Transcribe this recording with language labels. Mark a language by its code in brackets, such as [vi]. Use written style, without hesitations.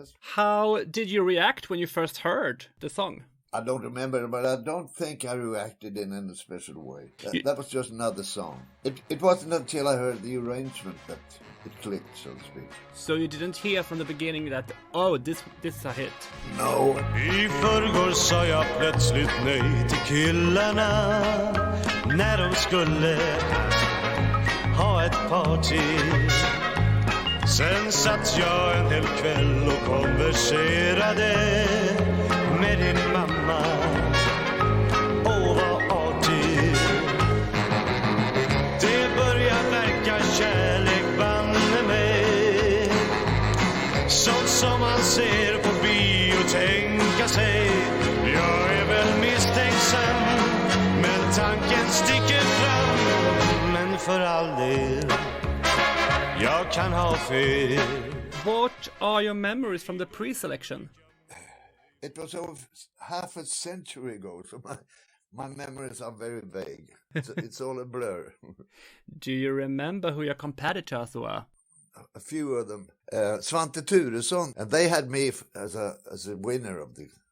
[en] How did you react when you first heard the song? I don't remember, but I don't think I reacted in any special way. That was just another song. It wasn't until I heard the arrangement that it clicked, so to speak. So you didn't hear from the beginning that, oh, this is a hit? No. [sv] I förrgår sa jag plötsligt nej till killarna när de skulle ha ett party. Sen satt jag en hel kväll och konverserade med din mamma. Åh, vad artig. Det börjar verka kärlek, banne-mej. Sånt som man ser på bio, tänka sig. Jag är väl misstänksam, men tanken sticker fram. Men för all del, jag kan ha fel. [en] What are your memories from the pre-selection? It was over half a century ago, so my memories are very vague. It's all a blur. Do you remember who your competitors were? A few of them. Svante Thuresson, and they had me as a winner of the...